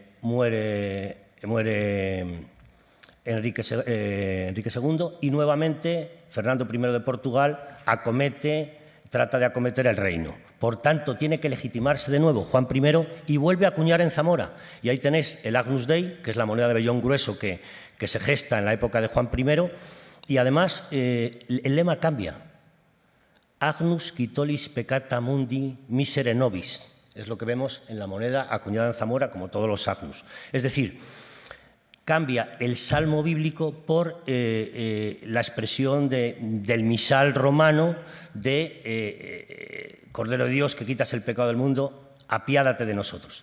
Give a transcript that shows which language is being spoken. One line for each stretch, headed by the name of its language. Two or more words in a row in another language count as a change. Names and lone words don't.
Spanish: Muere Enrique II y nuevamente Fernando I de Portugal acomete trata de acometer el reino. Por tanto, tiene que legitimarse de nuevo Juan I y vuelve a acuñar en Zamora. Y ahí tenéis el Agnus Dei, que es la moneda de vellón grueso que se gesta en la época de Juan I. Y además el lema cambia.
Latin: Agnus quitolis peccata mundi misere nobis.
Spanish: Es lo que vemos en la moneda acuñada en Zamora, como todos los agnus. Es decir, cambia el salmo bíblico por la expresión del misal romano de Cordero de Dios, que quitas el pecado del mundo, apiádate de nosotros.